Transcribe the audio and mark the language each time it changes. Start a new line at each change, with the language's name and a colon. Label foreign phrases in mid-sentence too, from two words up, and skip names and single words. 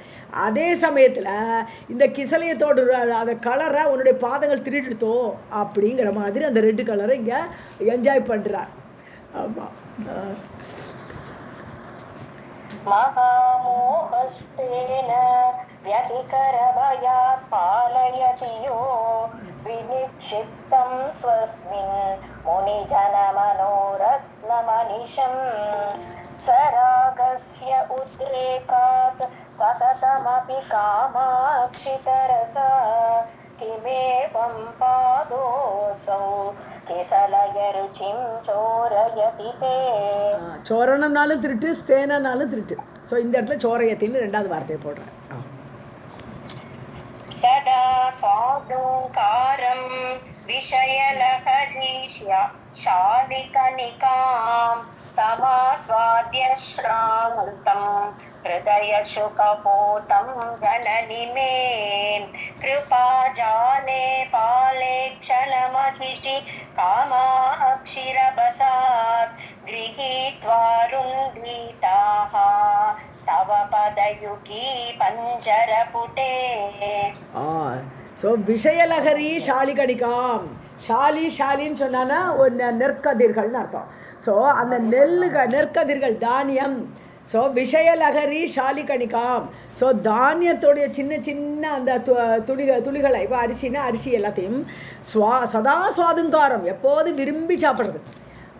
Tamil: அதே சமயத்தில் இந்த கிசலையத்தோடு அந்த கலரை உன்னுடைய பாதங்கள் திருடுத்தோ அப்படிங்கிற மாதிரி அந்த ரெட்டு கலரை இங்கே என்ஜாய் பண்ணுறார். ஆமாம்.
Sanskrit: மகாமோகஸ்தேன व्यतिकरभयात् पालयति यो विनिक्षिप्तं स्वस्मिन् मुनिजनमनोरत्नमनिशम् सरागस्य उद्रेकात् सततमपि कामाक्षितरसा किमेवं पादोऽसौ किसलय रुचिं चोरयति ते.
Tamil: சோரணம்னாலும் திருட்டு, ஸ்தேனனாலும் திருட்டு. ஸோ இந்த இடத்துல சோரயத்தின்னு ரெண்டாவது வார்த்தையை போடுறேன்.
Sanskrit: सदा स्वादुङ्कारं विषयलहरी शालिकनिकां समास्वाद्य श्रान्तं हृदयशुकपोतं जननि मे कृपाजाले पाले क्षणमहिषि कामाक्षिरभसात् गृहीत्वा रुन्दिताः तव पदयुगी पंजरपुटे.
Tamil: ஸோ
Sanskrit: विषयलहरी शालिकनिकाम्.
Tamil: ஷாலின்னு சொன்னான்னா ஒரு நெற்கதிர்கள்னு அர்த்தம். ஸோ அந்த நெற்கதிர்கள் தானியம். ஸோ
Sanskrit: विषयलहरी शालिकनिकाम्.
Tamil: ஸோ தானியத்தோடைய சின்ன சின்ன அந்த துளிகளை, இப்போ அரிசினா அரிசி எல்லாத்தையும்
Sanskrit: सदा स्वादुङ्कारम्,
Tamil: எப்போது விரும்பி சாப்பிட்றது.